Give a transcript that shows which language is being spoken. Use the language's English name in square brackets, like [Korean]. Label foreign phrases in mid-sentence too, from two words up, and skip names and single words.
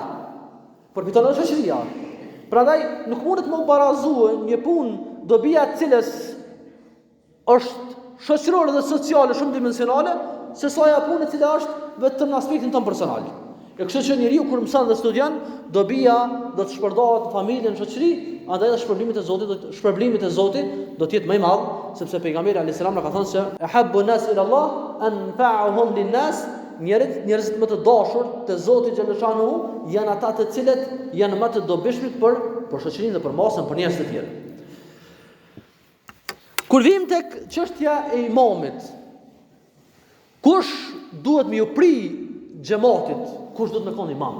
[Albanian] Përfiton edhe shoqëria. Prandaj nuk mundet më barazue një punë dobia e cilës është shoqërore dhe sociale shumë dimensionale, se sa ajo punë e cila është vetëm në aspektin tonë personal. E kështu që njeriu kur mëson dhe studion, dobia do të shpërndahet në familjen, në shoqëri, andaj edhe shpërblimit e Zotit do të jetë më i madh, sepse pejgamberi [Arabic] عليه السلام [Albanian] na ka thënë se [Arabic] أحب الناس إلى الله أنفعهم للناس, [Albanian] njerëzit më të dashur te Zoti xhaleshanu janë ata të cilët janë më të dobishmit për shoqërinë dhe për masën, për njerëz të tjerë. Kur vim tek çështja e imamit, kush duhet me u pri xhamatit, kush duhet me qenë imam?